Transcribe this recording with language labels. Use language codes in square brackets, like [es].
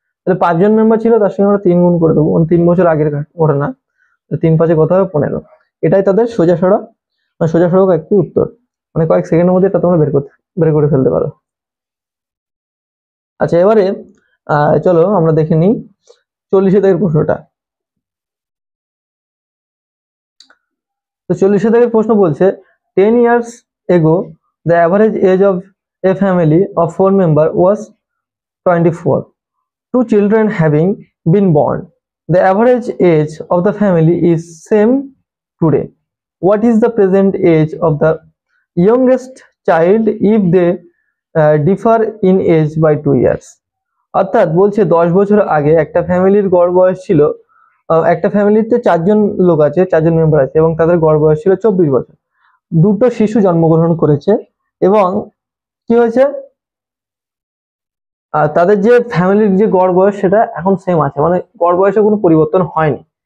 [bn] তাহলে 5 জন মেম্বার ছিল, তার সঙ্গে আমরা 3 গুণ করে দেবো, মানে 3 বছর আগের ঘটনা। 3 5 কত হবে 15। এটাই তাদের সোজা সরল মানে সোজা সরল একটি উত্তর, মানে কয়েক সেকেন্ডের মধ্যে এটা তোমরা বের করে ফেলতে পারো। আচ্ছা, এবারে চলো আমরা দেখে নিই 40 দাগের প্রশ্নটা। তো 40 দাগের প্রশ্ন বলছে [en] 10 years ago the average age of a family of 4 member was 24. 2 children having been born, the average age of the family is same today. What is the present age of the youngest child if they differ in age by 2 years? [bn] অর্থাৎ বলছে 10 বছর আগে একটা ফ্যামিলির গড় বয়স ছিল, একটা ফ্যামিলিতে 4 জন লোক আছে, 4 জন মেম্বার আছে, এবং তাদের গড় বয়স ছিল 24 বছর। দুটো শিশু জন্মগ্রহণ করেছে এবং কি হয়েছে, তাদের যে ফ্যামিলির যে গড় বয়স সেটা এখন সেম আছে, মানে গড় বয়সে কোনো পরিবর্তন হয়নি।